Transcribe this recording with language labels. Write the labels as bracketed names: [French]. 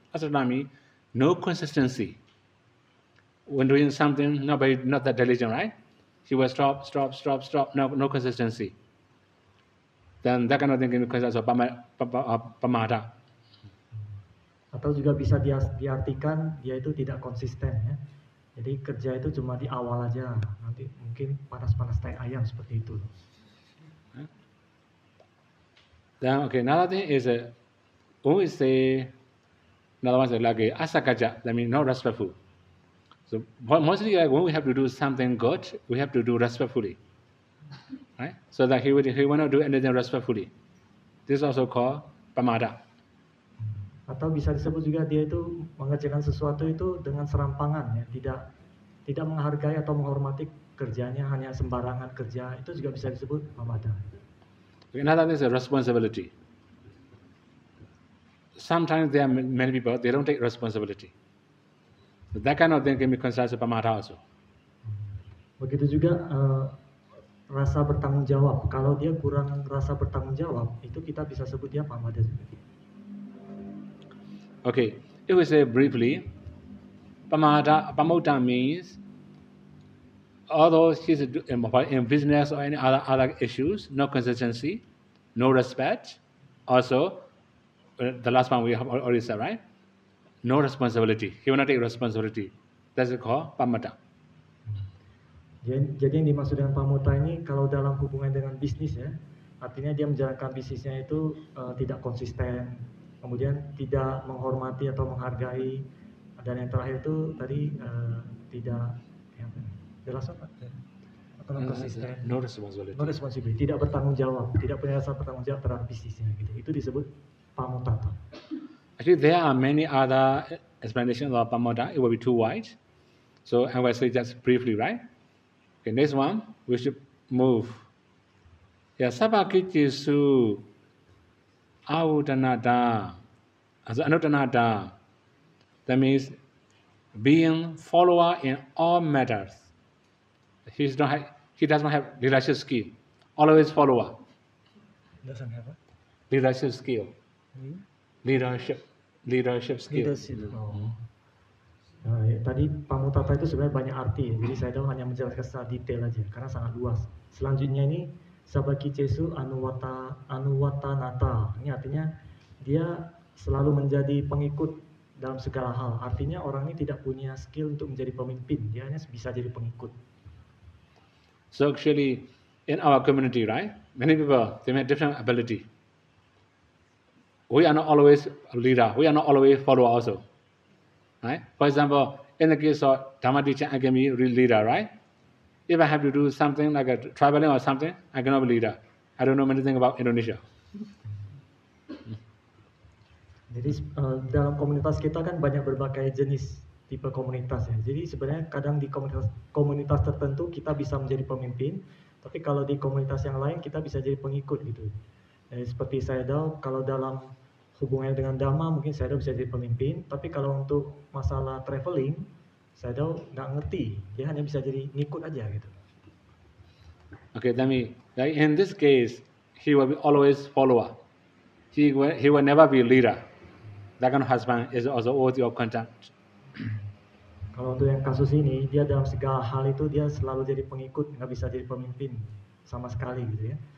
[English] Asatata means no consistency. When doing something, not that diligent, right? He will stop, no consistency. Then that kind of thing can be considered as pamada. [Indonesian] Atau juga bisa diartikan dia itu tidak konsisten ya. Jadi kerja itu cuma di awal aja, nanti mungkin panas-panas tai ayam seperti itu. [English] Then okay, another thing is when we say another one is like asakaja, that means not respectful. So mostly when we have to do something good, we have to do respectfully, right? So that he will not do anything respectfully. This is also called pamada. [Indonesian] Atau bisa disebut juga dia itu mengerjakan sesuatu itu dengan serampangan ya, tidak menghargai atau menghormati kerjanya, hanya sembarangan kerja, itu juga bisa disebut pamada. [English] Another thing is a responsibility. Sometimes there are many people, they don't take responsibility. So that kind of thing can be considered as pamada also. [Indonesian] Begitu juga rasa bertanggung jawab. Kalau dia kurang rasa bertanggung jawab, itu kita bisa sebut dia pamada juga. [English] Okay, if we say briefly, pamada means although he's in business or any other issues, no consistency, no respect. Also, the last one we have already said, right? No responsibility. He will not take responsibility. That's called pamada. [Indonesian] Jadi yang dimaksud dengan pamuta ini kalau dalam hubungan dengan bisnis ya, artinya dia menjalankan bisnisnya itu tidak konsisten, kemudian tidak menghormati atau menghargai, dan yang terakhir itu tadi tidak jelas apa? Konsisten. [English] No responsibility. [Indonesian] Tidak bertanggung jawab, tidak punya rasa bertanggung jawab terhadap bisnisnya gitu. Itu disebut pamutata. [English] Actually, there are many other explanations of pamada. It will be too wide. So I will say just briefly, right? Okay, next one, we should move. [Pali] Yeah, sabakichisu anutanada. [English] That means being follower in all matters. He does not have leadership skill. Always follower. Doesn't have what? Leadership skill. Leadership skill. [Indonesian] Nah, tadi pamutata itu sebenarnya banyak arti, jadi saya hanya menjelaskan secara detail aja karena sangat luas. Selanjutnya ini sabakichesu anuwatanata. Ini artinya dia selalu menjadi pengikut dalam segala hal. Artinya orang ini tidak punya skill untuk menjadi pemimpin, dia hanya bisa jadi pengikut. [English] So actually, in our community, right, many people, they have different ability. We are not always a leader. We are not always follower also. Right? For example, in the case of Dhamma teaching, I can be a leader, right? If I have to do something like traveling or something, I cannot be leader. I don't know anything about Indonesia. [Indonesian] Jadi dalam komunitas kita kan banyak berbagai jenis tipe komunitas ya. Jadi sebenarnya kadang di komunitas tertentu kita bisa menjadi pemimpin, tapi kalau di komunitas yang lain kita bisa jadi pengikut gitu. Jadi seperti Sayadaw, kalau dalam hubungannya dengan Dhamma mungkin Sayadaw bisa jadi pemimpin, tapi kalau untuk masalah traveling, Sayadaw nggak ngerti, dia hanya bisa jadi ngikut aja gitu. [English] Okay, like in this case, he will be always follower. He will never be leader. That kind of husband is also worthy of contempt. [Indonesian] Kalau untuk yang kasus ini, dia dalam segala hal itu dia selalu jadi pengikut, nggak bisa jadi pemimpin sama sekali gitu ya.